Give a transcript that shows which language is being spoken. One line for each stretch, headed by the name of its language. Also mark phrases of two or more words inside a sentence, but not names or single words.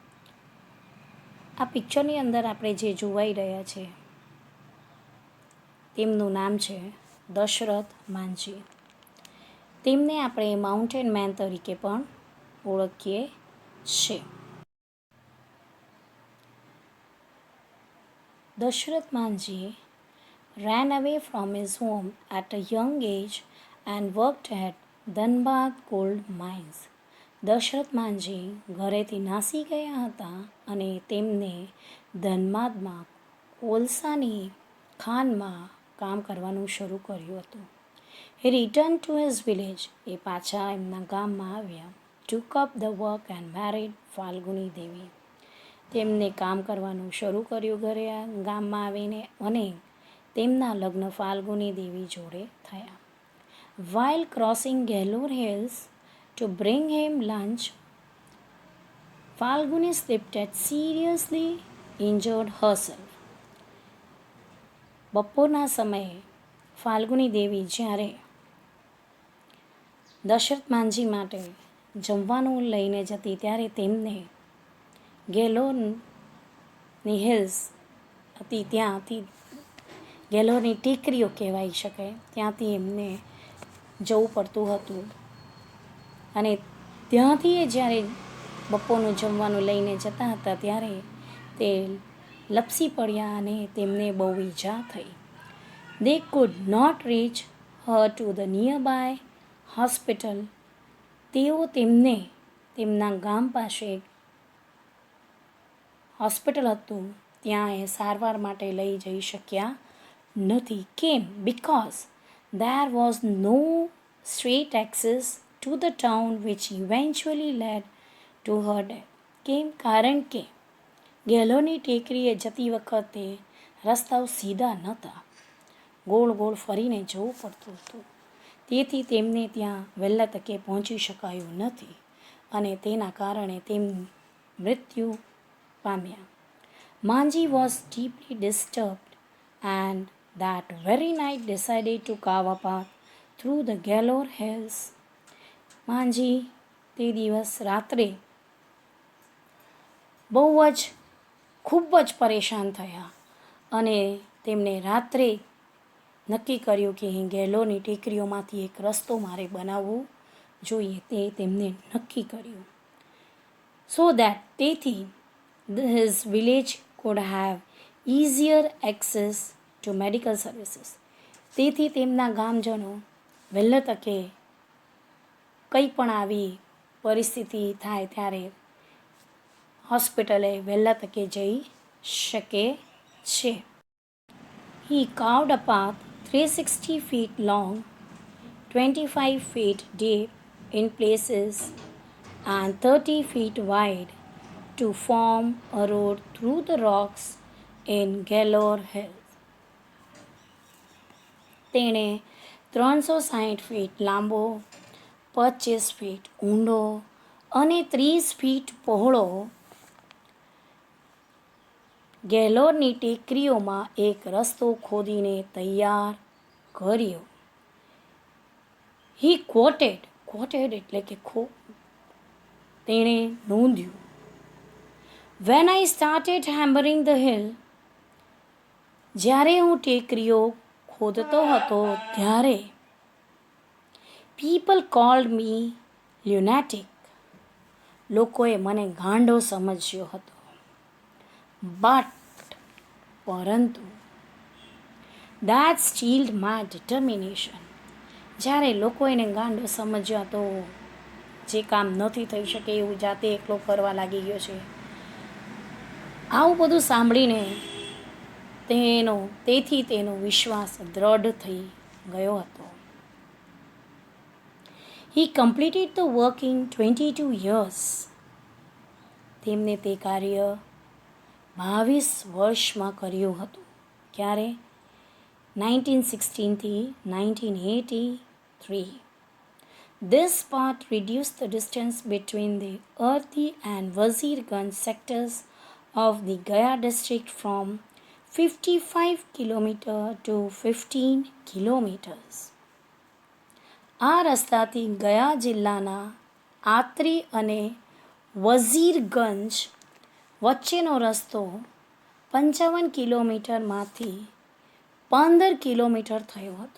Gujarati: આ પિક્ચરની અંદર આપણે જે જોવાઈ રહ્યા છે તેમનું નામ છે દશરથ માંઝી. તેમને આપણે માઉન્ટેન મેન તરીકે પણ ઓળખીએ છીએ.
English: દશરથ માંઝી ran away from his home at a young age and worked at ધનબાદ gold mines.
Gujarati: દશરથ માંઝી ઘરેથી નાસી ગયા હતા અને તેમને ધનબાદમાં કોલસાની ખાનમાં કામ કરવાનું શરૂ કર્યું હતું.
English: He returned to his village.
Gujarati: એ પાછા એમના ગામમાં આવ્યા.
English: Took up the work and married ફાલ્ગુની દેવી.
Gujarati: તેમને કામ કરવાનું શરૂ કર્યું ઘરે ગામમાં આવીને અને તેમના લગ્ન ફાલ્ગુની દેવી જોડે થયા.
English: While crossing Gellur Hills to bring him lunch, Falguni slipped and seriously injured herself.
Gujarati: બપોરના સમયે ફાલ્ગુની દેવી જ્યારે દશરથ માંઝી માટે જમવાનું લઈને જતી ત્યારે તેમને ગેલોરની હિલ્સ હતી, ત્યાંથી ગેલોરની ટેકરીઓ કહેવાય શકે, ત્યાંથી એમને જવું પડતું હતું અને ત્યાંથી એ જ્યારે બપોરનું જમવાનું લઈને જતા હતા ત્યારે તે લપસી પડ્યા અને તેમને બહુ ઈજા થઈ.
English: They could not reach her to the nearby hospital.
Gujarati: તેઓ તેમને તેમના ગામ પાસે હોસ્પિટલ હતું ત્યાં એ સારવાર માટે લઈ જઈ શક્યા નથી. કેમ?
English: Because there was no straight access to the town which eventually led to her death.
Gujarati: કેમ? કારણ કે ગેલોની ટેકરીએ જતી વખતે રસ્તાઓ સીધા નહોતા, ગોળ ગોળ ફરીને જવું પડતું હતું. તેથી તેમને ત્યાં વહેલા તકે પહોંચી શકાયું નથી અને તેના કારણે તેમ મૃત્યુ પામ્યા.
English: Manji was deeply disturbed and that very night decided to carve a path through the Gellur Hills.
Gujarati: માંજી તે દિવસ રાત્રે બહુ જ ખૂબ જ પરેશાન થયા અને તેમણે રાત્રે નક્કી કર્યું કે ગેલોરની ટેકરીઓમાંથી એક રસ્તો મારે બનાવવો જોઈએ. તે તેમને નક્કી કર્યું.
English: so that તેથી his village could have easier access to medical services.
Gujarati: તેથી તેમના ગામજનો વહેલા તકે કંઈ પણ આવી પરિસ્થિતિ થાય ત્યારે હોસ્પિટલે વહેલા તકે જઈ શકે છે.
English: He carved a path 360 feet long, 25 feet deep in places and 30 feet wide to form a road through the rocks in Gellur Hills.
Gujarati: તેણે 360 ફીટ લાંબો, 25 ફીટ ઊંડો અને 30 ફીટ પહોળો ગેલોરની ટેકરીઓમાં એક રસ્તો ખોદીને તૈયાર કર્યો.
English: He quoted
Gujarati: એટલે કે તેણે નોંધ્યું.
English: When I started hammering the hill,
Gujarati: જ્યારે હું ટેકરીઓ ખોદતો હતો ત્યારે
English: people called me lunatic.
Gujarati: લોકોએ મને ગાંડો સમજ્યો હતો.
English: પરંતુ that steeled my determination.
Gujarati: જ્યારે લોકો એને ગાંડો સમજ્યા તો જે કામ નથી થઈ શકે એવું જાતે એકલો કરવા લાગી ગયો છે. આવું બધું સાંભળીને તેથી તેનો વિશ્વાસ દ્રઢ થઈ ગયો હતો. He completed the work in 22 years. તેમને તે કાર્ય 22 વર્ષમાં કર્યું હતું. ક્યારે? 1916 થી 1983.
English: This part reduced the distance between the Earthi and Wazirganj sectors of the Gaya district from 55 km to 15 kilometers.
Gujarati: આ રસ્તાથી ગયા જિલ્લાના આત્રી અને વઝીરગંજ વચ્ચેનો રસ્તો 55 કિલોમીટરમાંથી 15 કિલોમીટર થયો હતો.